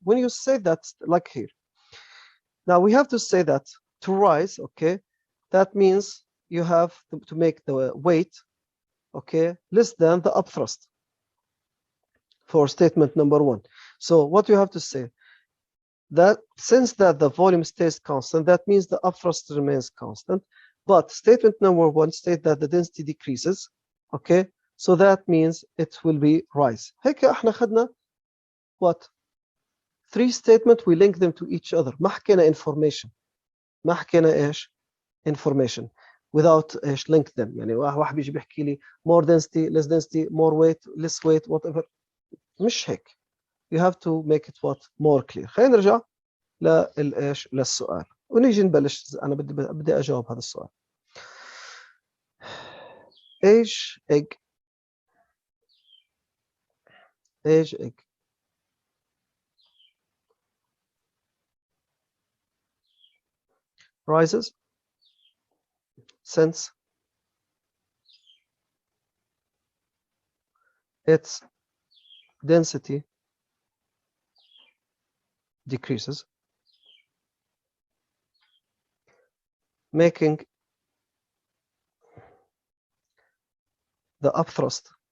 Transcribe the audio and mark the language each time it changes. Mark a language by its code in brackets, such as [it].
[en] When you say that, like here. Now we have to say that to rise, okay, that means you have to make the weight, okay, less than the upthrust for statement number 1. So what you have to say, that since that the volume stays constant, that means the upthrust remains constant, but statement number 1 states that the density decreases. Okay, so that means it will be rise. [ar] هيك احنا خدنا what? [en] 3 statement, we link them to each other. [ar] ما حكينا information. ما حكينا ايش؟ [en] information without [ar] ايش [en] link them. [ar] يعني واحد بيجي بيحكي لي [en] more density, less density, more weight, less weight, whatever. [ar] مش هيك. [en] You have to make it what? More clear. [ar] خلينا نرجع للايش؟ للسؤال ونيجي نبلش. انا بدي اجاوب هذا السؤال. [en] ايش egg rises since its density decreases, making the upthrust